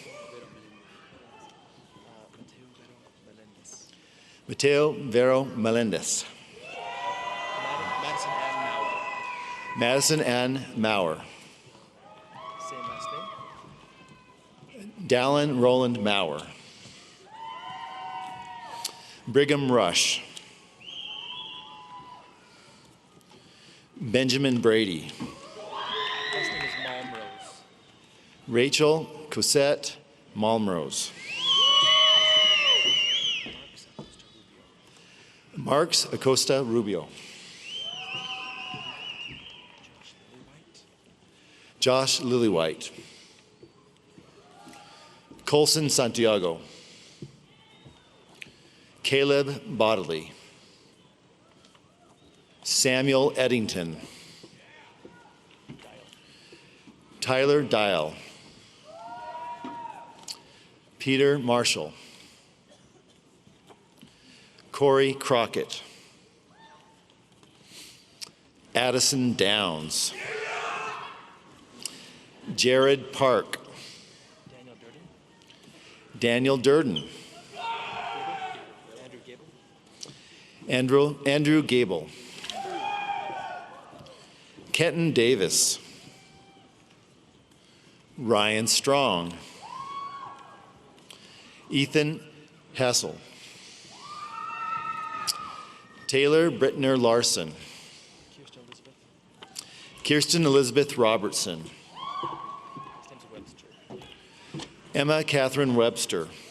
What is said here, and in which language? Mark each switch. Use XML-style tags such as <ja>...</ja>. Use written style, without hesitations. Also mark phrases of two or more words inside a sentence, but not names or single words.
<en>Mateo Vero Melendez. Madison Ann Maurer. Dallin Roland Maurer. Brigham Rush. Benjamin Brady. Last name is Malmrose. Rachel Cosette Malmrose. Marks Acosta Rubio. Josh Lillywhite. Colson Santiago. Caleb Bodley. Samuel Eddington. Tyler Dial. Peter Marshall. Corey Crockett. Addison Downs. Jared Park. Daniel Durden. Andrew Gable. Kenton Davis. Ryan Strong. Ethan Hassel. Taylor Brittner Larson. Kirsten Elizabeth Robertson. Emma Catherine Webster.</en>